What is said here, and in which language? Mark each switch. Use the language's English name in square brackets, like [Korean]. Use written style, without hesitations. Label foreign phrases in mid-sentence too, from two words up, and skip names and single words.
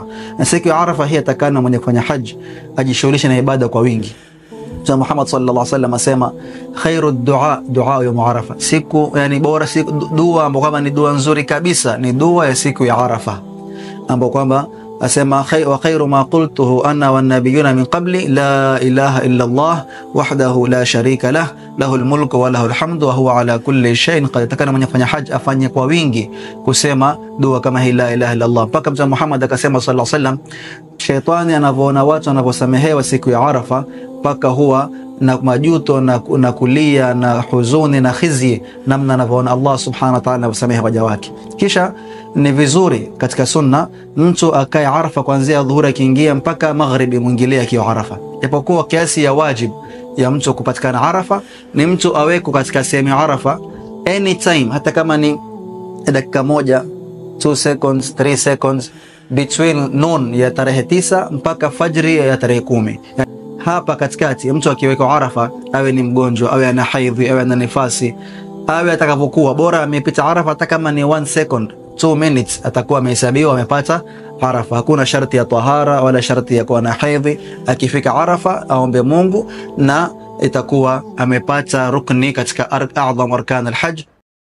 [Swahili] Na siku ya Arafa hii atakana mwenye kufanya haji ajishughulishe na ibada kwa wingi. Mtume Muhammad [Arabic] صلى الله عليه وسلم [Swahili] asema [Arabic] خير دعاء [Swahili] ya Arafa, siku yani bora siku dua ambayo kama ni dua nzuri kabisa ni dua ya siku ya Arafa, ambapo kwamba asema [Arabic] وخير ما قلته أنا والنبيون من قبلي لا إله إلا الله وحده لا شريك له له الملك وله الحمد وهو على كل شيء قدير. [Swahili] Takana mwenye kufanya haji afanye kwa wingi kusema dua kama hii [Arabic] لا إله إلا الله. [Swahili] Mpaka Mtume Muhammad akasema [Arabic] صلى الله عليه وسلم, [Swahili] shetani anavyoona watu wanavyosamehewa siku ya Arafa, mpaka huwa na majuto na kulia na huzuni na khizi, namna anavyoona Allah [Arabic] سبحانه وتعالى [Swahili] anavyosamehe waja wake. Kisha ni vizuri katika sunna mtu akae Arafa kuanzia dhuhuri akiingia mpaka maghribi mwingilia akiwa Arafa, japokuwa kiasi ya wajib ya mtu kupatikana Arafa ni mtu aweko katika sehemu ya Arafa anytime, hata kama ni dakika moja, [English] 2 seconds 3 seconds between noon [Swahili] ya tarehe 9 mpaka fajri ya tarehe 10. Hapa katikati mtu akiweka Arafa, awe ni mgonjwa, awe ana haidhi, awe ana nifasi, awe atakapokuwa, bora amepita Arafa hata kama ni [English] 1 second 2 minutes, [Swahili] atakuwa amehesabiwa amepata Arafa. Hakuna sharti ya tahara wala sharti ya kuwa na haidhi. Akifika Arafa aombe Mungu na itakuwa amepata rukni katika [Arabic] أعظم أركان الحج.